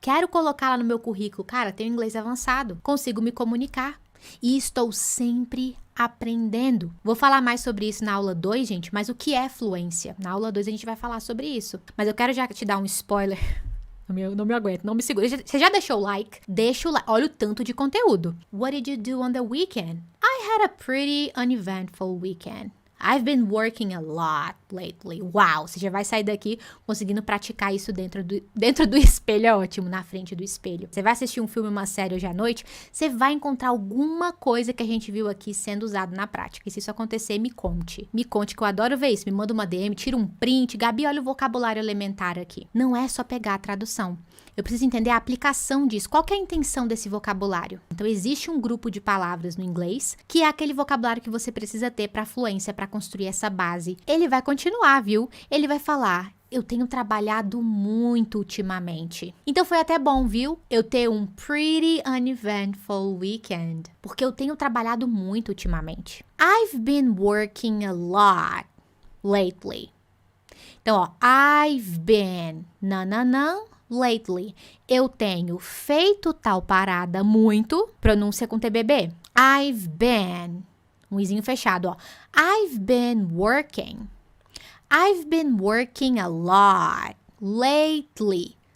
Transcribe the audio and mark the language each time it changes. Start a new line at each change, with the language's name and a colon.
Portuguese: Quero colocar lá no meu currículo, cara, tenho inglês avançado, consigo me comunicar. E estou sempre aprendendo. Vou falar mais sobre isso na aula 2, gente, mas o que é fluência? Na aula 2 a gente vai falar sobre isso. Mas eu quero já te dar um spoiler. Não me aguento, não me segura. Você já deixou o like? Deixa o like. Olha o tanto de conteúdo.
English: What did you do on the weekend? I had a pretty uneventful weekend. I've been working a lot lately.
Portuguese: Uau, você já vai sair daqui conseguindo praticar isso dentro do espelho, é ótimo, na frente do espelho. Você vai assistir um filme, uma série hoje à noite, você vai encontrar alguma coisa que a gente viu aqui sendo usado na prática. E se isso acontecer, me conte. Me conte que eu adoro ver isso. Me manda uma DM, tira um print. Gabi, olha o vocabulário elementar aqui. Não é só pegar a tradução. Eu preciso entender a aplicação disso. Qual que é a intenção desse vocabulário? Então, existe um grupo de palavras no inglês que é aquele vocabulário que você precisa ter para fluência, para construir essa base. Ele vai continuar, viu? Ele vai falar, eu tenho trabalhado muito ultimamente. Então, foi até bom, viu? Eu ter um
English: pretty uneventful weekend.
Portuguese: Porque eu tenho trabalhado muito ultimamente.
English: I've been working a lot lately.
Portuguese: Então, ó,
English: I've been, lately.
Portuguese: Eu tenho feito tal parada muito. Pronúncia com TBB.
English: I've been
Portuguese: Um izinho fechado, ó.
English: I've been working. I've been working a lot. Lately.